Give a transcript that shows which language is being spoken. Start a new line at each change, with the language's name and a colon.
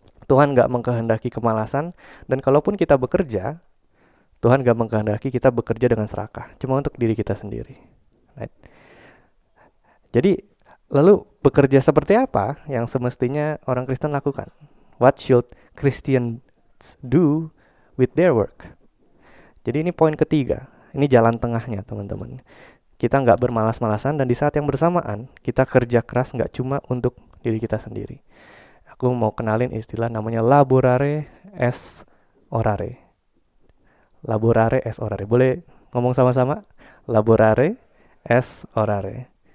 Indonesian: Tuhan enggak mengkehendaki kemalasan, dan kalaupun kita bekerja, Tuhan gak mengkehendaki kita bekerja dengan serakah, cuma untuk diri kita sendiri.
English: Right?
Indonesian: Jadi, lalu bekerja seperti apa yang semestinya orang Kristen lakukan?
English: What should Christians do with their work?
Indonesian: Jadi ini poin ketiga, ini jalan tengahnya teman-teman. Kita nggak bermalas-malasan dan di saat yang bersamaan kita kerja keras nggak cuma untuk diri kita sendiri. Aku mau kenalin istilah namanya laborare es orare. Laborare es orare. Boleh ngomong sama-sama? Laborare es orare.